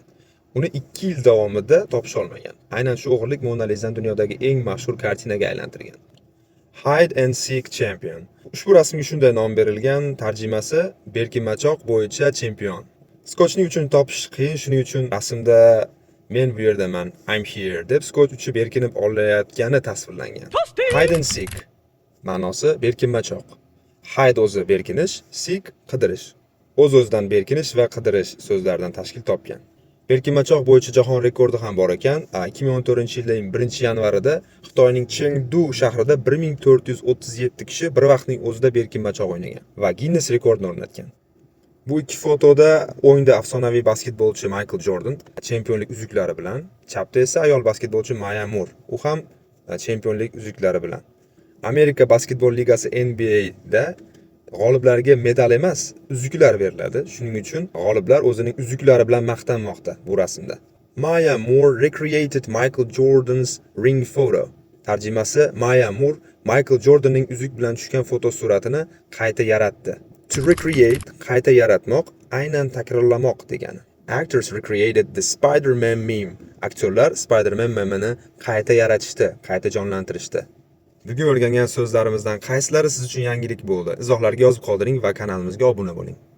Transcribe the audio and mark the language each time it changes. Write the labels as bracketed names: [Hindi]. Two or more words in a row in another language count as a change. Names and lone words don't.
[Uzbek] Uni 2 yil davomida topish olmagan. Aynan shu o'g'irlik Mona Lisani dunyodagi eng mashhur kartinaga aylantirgan. [English] Hide and Seek Champion. [Uzbek] Ushbu rasmga shunday nom berilgan, tarjimasi berkinmachoq bo'yicha chempion. Skochning uchun topish qiyin, shuning uchun rasmda men bu yerdaman, [English] I'm here [Uzbek] deb skoch uchib berkinib olayotgani tasvirlangan. [English] Hide and seek [Uzbek] ma'nosi berkinmachoq. Hide o'zi berkinish, seek qidirish. O'z-o'zidan berkinish va qidirish so'zlaridan tashkil topgan. Berkinmachoq bo'yicha jahon rekordi ham bor ekan. 2014-yilning 1-yanvarida Xitoyning Chengdu shahrida 1437 kishi bir vaqtning o'zida berkinmachoq o'ynagan va Guinness rekordini o'rnatgan. Bu ikki fotoda o'yinda afsonaviy basketbolchi Michael Jordan chempionlik uzuklari bilan, chapda esa ayol basketbolchi Maya Moore, u ham chempionlik uzuklari bilan. Amerika basketbol ligasi NBA'da g'oliblarga medal emas, uzuklar beriladi. Shuning uchun g'oliblar o'zining uzuklari bilan maqtanmoqda bu rasmda. [English] Maya Moore recreated Michael Jordan's ring photo. [Uzbek] Tarjimasi, Maya Moore Michael Jordanning uzuk bilan tushgan fotosuratini qayta yaratdi. [English] To recreate, [Uzbek] qayta yaratmoq, aynan takrorlamoq degani. [English] Actors recreated the Spider-Man meme. [Uzbek] Aktyorlar Spider-Man memini qayta yaratishdi, qayta jonlantirishdi. Bugun o'rgangan so'zlarimizdan qaysilari siz uchun yangilik bo'ldi? Izohlarga yozib qoldiring va kanalimizga obuna bo'ling.